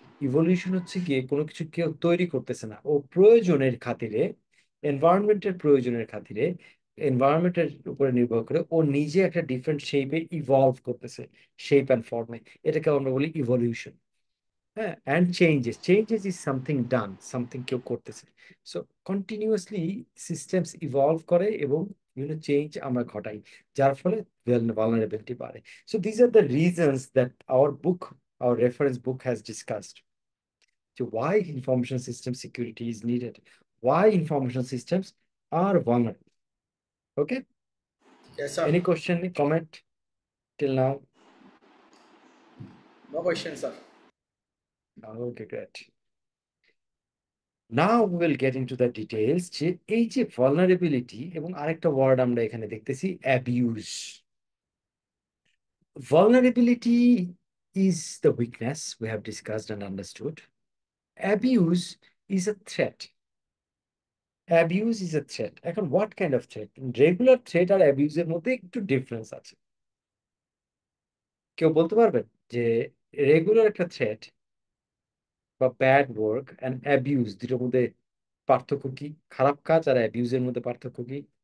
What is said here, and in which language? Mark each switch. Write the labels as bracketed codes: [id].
[bn] Evolution হচ্ছে গিয়ে কোনো কিছু কেউ তৈরি করতেছে না, ও প্রয়োজনের খাতিরে, এনভায়রনমেন্টের প্রয়োজনের খাতিরে, এনভায়রনমেন্টের উপরে নির্ভর করে ও নিজে একটা ডিফারেন্ট শেপে ইভলভ করতেছে, শেপ অ্যান্ড ফর্মে, এটাকে আমরা বলি ইভলিউশন। [en] হ্যাঁ, and changes, changes is something done, something [bn] কেউ করতেছে। সো কন্টিনিউয়াসলি সিস্টেমস ইভলভ করে এবং বিভিন্ন চেঞ্জ আমরা ঘটাই, যার ফলে vulnerability বাড়ে। [en] So these are the reasons that our reference book has discussed to why information system security is needed, why information systems are vulnerable. Okay, Yes sir. any question, comment till now? No question sir. Okay, great. Now we will get into the details [bn] যে এই যে vulnerability এবং আরেকটা word আমরা এখানে দেখতেছি, abuse. [en] Vulnerability is the weakness we have discussed and understood. Abuse is a threat. Abuse is a threat. এখন what kind of threat? [bn] Regular threat আর abuse এর মধ্যে একটু ডিফারেন্স আছে। কেউ বলতে পারবেন যে রেগুলার একটা থ্রেট বা ব্যাড ওয়ার্ক অ্যান্ড অ্যাবিউজ দুটোর মধ্যে পার্থক্য কি? খারাপ কাজ আর অ্যাবিউজের মধ্যে পার্থক্য কি?